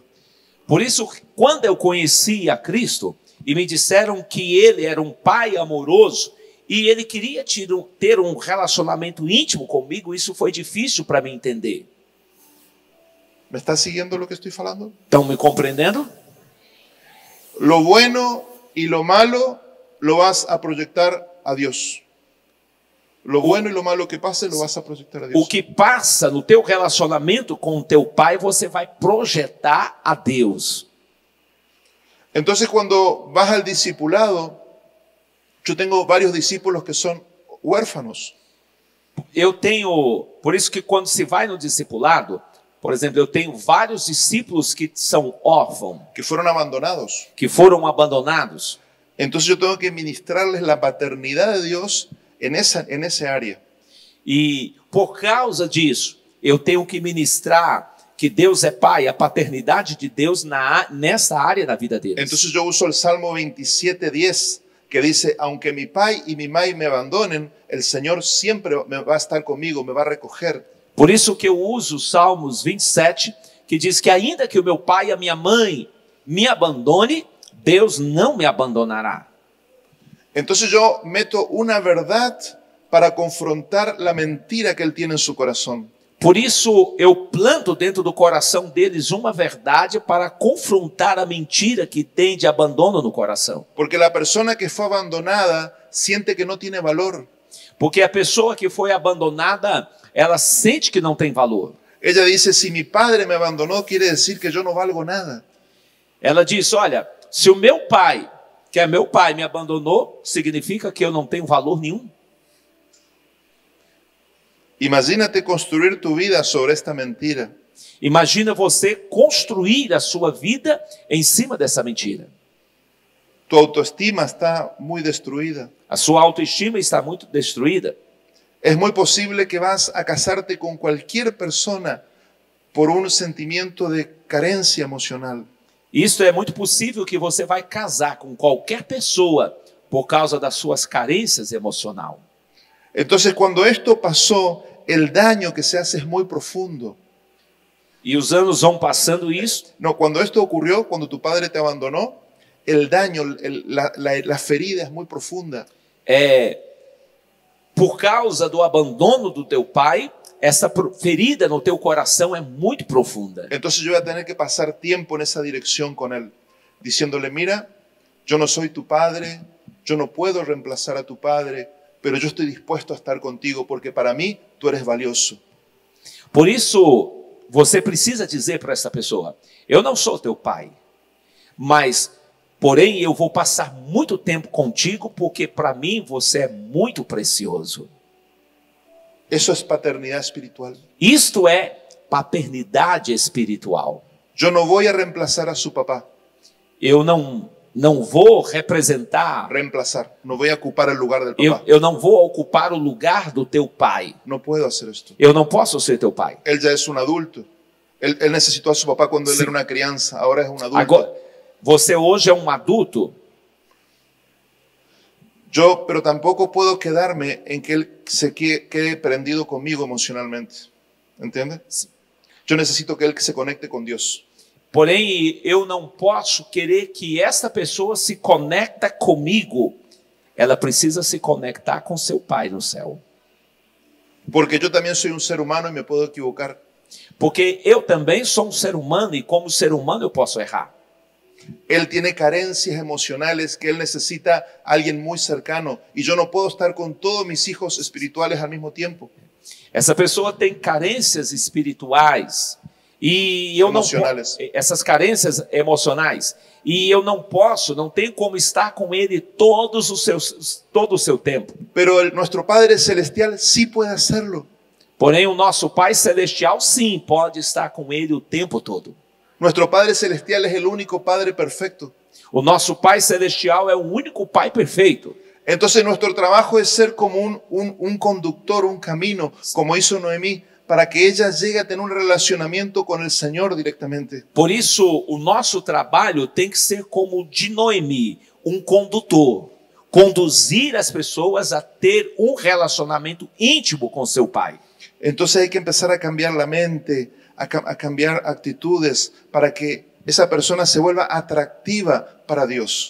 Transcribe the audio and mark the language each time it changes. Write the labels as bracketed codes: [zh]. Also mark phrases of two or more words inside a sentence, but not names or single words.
[pt] Por isso, quando eu conheci a Cristo e me disseram que Ele era um pai amoroso e Ele queria ter um relacionamento íntimo comigo, isso foi difícil para mim entender. [es] ¿Me estás siguiendo lo que estoy falando? [pt] Estão me compreendendo? [es] Lo bueno y lo malo lo vas a proyectar a Dios. Lo bueno y lo malo que pase lo vas a proyectar a Dios. [pt] O que passa no teu relacionamento com o teu pai, você vai projetar a Deus. [es] Entonces, cuando vas al discipulado, yo tengo varios discípulos que son huérfanos. [pt] Por isso que quando se vai no discipulado, por exemplo, eu tenho vários discípulos que são órfãos, [es] que fueron abandonados. [pt] que foram abandonados. [es] Entonces yo tengo que ministrarles la paternidad de Dios en ese área. [pt] E por causa disso, eu tenho que ministrar que Deus é pai, a paternidade de Deus nessa área da vida deles. [es] Entonces yo uso el Salmo 27:10, que dice, aunque mi pai y mi mai me abandonen, el Señor siempre va a estar conmigo, me va a recoger. [pt] Por isso que eu uso Salmos 27, que diz que ainda que o meu pai e a minha mãe me abandone, Deus não me abandonará. [es] Entonces yo meto una verdad para confrontar la mentira que él tiene en su corazón. [pt] Por isso eu planto dentro do coração deles uma verdade para confrontar a mentira que tem de abandono no coração. [es] Porque la persona que fue abandonada siente que no tiene valor. [pt] Porque a pessoa que foi abandonada ela sente que não tem valor. [es] Ella dice, si mi padre me abandonó, quiere decir que yo no valgo nada. [pt] Ela diz, olha, se o meu pai, que é meu pai, me abandonou, significa que eu não tenho valor nenhum. [es] Imagínate construir tu vida sobre esta mentira. [pt] Imagina você construir a sua vida em cima dessa mentira. [es] Tu autoestima está muy destruida. [pt] A sua autoestima está muito destruída. [es] Es muy posible que vas a casarte con cualquier persona por un sentimiento de carencia emocional. [pt] Isso é muito possível que você vai casar com qualquer pessoa por causa das suas carências emocionais. [es] Entonces, cuando esto pasó, el daño que se hace es muy profundo. [pt] E os anos vão passando isso. [es] No, cuando esto ocurrió, cuando tu padre te abandonó, el daño, la ferida es muy profunda. [pt] Por causa do abandono do teu pai, essa ferida no teu coração é muito profunda. [es] Entonces yo voy a tener que pasar tiempo en esa dirección con él, diciéndole, mira, yo no soy tu padre, yo no puedo reemplazar a tu padre, pero yo estoy dispuesto a estar contigo porque para mí tú eres valioso. [pt] Por isso, você precisa dizer para essa pessoa, eu não sou teu pai, mas, porém, eu vou passar muito tempo contigo porque para mim você é muito precioso. [es] Eso es paternidad espiritual. [pt] Isto é paternidade espiritual. [es] Yo no voy a reemplazar a su papá. [pt] Eu não vou representar, [es] Reemplazar. No voy a ocupar el lugar del papá. [pt] eu não vou ocupar o lugar do teu pai. [es] No puedo hacer esto. [pt] Eu não posso ser teu pai. [es] Él ya es un adulto. Él necesitó a su papá cuando él era una crianza. Ahora es un adulto. [pt] Agora, você hoje é um adulto. [es] Pero tampoco puedo quedarme en que él se quede prendido conmigo emocionalmente. ¿Entiendes? Yo necesito que él se conecte con Dios. [pt] Porém, eu não posso querer que essa pessoa se conecte comigo. Ela precisa se conectar com seu pai no céu. [es] Porque yo también soy un ser humano y me puedo equivocar. [pt] Porque eu também sou um ser humano e como ser humano eu posso errar. [es] Él tiene carencias emocionales que él necesita a alguien muy cercano y yo no puedo estar con todos mis hijos espirituales al mismo tiempo. [pt] Essa pessoa tem carências espirituais e eu não essas carências emocionais e eu não tenho como estar com ele todo o seu tempo. [es] Pero nuestro Padre Celestial sí puede hacerlo. [pt] Porém, o nosso Pai Celestial sim pode estar com ele o tempo todo. [es] Nuestro Padre Celestial es el único Padre perfecto. [pt] O nosso Pai Celestial é o único Pai perfeito. [es] Entonces nuestro trabajo es ser como un conductor, un camino, como hizo Noemí, para que ella llegue a tener un relacionamiento con el Señor directamente. [pt] Por isso, o nosso trabalho tem que ser como o de Noemi, um condutor. Conduzir as pessoas a ter um relacionamento íntimo com seu pai. [es] Entonces hay que empezar a cambiar la mente, a cambiar actitudes para que esa persona se vuelva atractiva para Dios.